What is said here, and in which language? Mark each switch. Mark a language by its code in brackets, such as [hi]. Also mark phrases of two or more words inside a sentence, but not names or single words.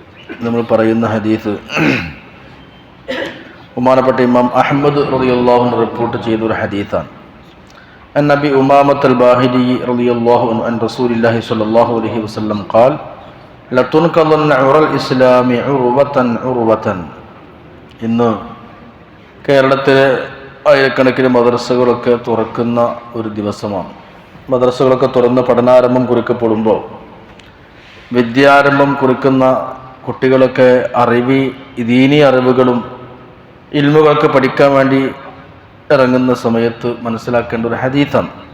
[ml] നമ്മൾ പറയുന്ന ഹദീസ് ബഹുമാനപ്പെട്ട ഇമാം അഹ്മദ് [ar] رضي الله عنه [ml] റിപ്പോർട്ട് ചെയ്ത ഒരു ഹദീസാണ്. [ar] عن أبي أمامة الباهلي رضي الله عنه عن رسول الله صلى الله عليه وسلم قال لتنقضن عرى الإسلام عروة عروة. [ml] ഇന്ന് കേരളത്തിലെ ആയിരക്കണക്കിന് മദ്രസകളൊക്കെ തുറക്കുന്ന ഒരു ദിവസമാണ്. മദ്രസകളൊക്കെ തുറന്ന് പഠനാരംഭം കുറിക്കപ്പെടുമ്പോൾ വിദ്യാരംഭം കുറിക്കുന്ന കുട്ടികളൊക്കെ ദീനീ അറിവുകളും ഇൽമുകളൊക്കെ പഠിക്കാൻ വേണ്ടി ഇറങ്ങുന്ന സമയത്ത് മനസ്സിലാക്കേണ്ട ഒരു ഹദീസാണ്.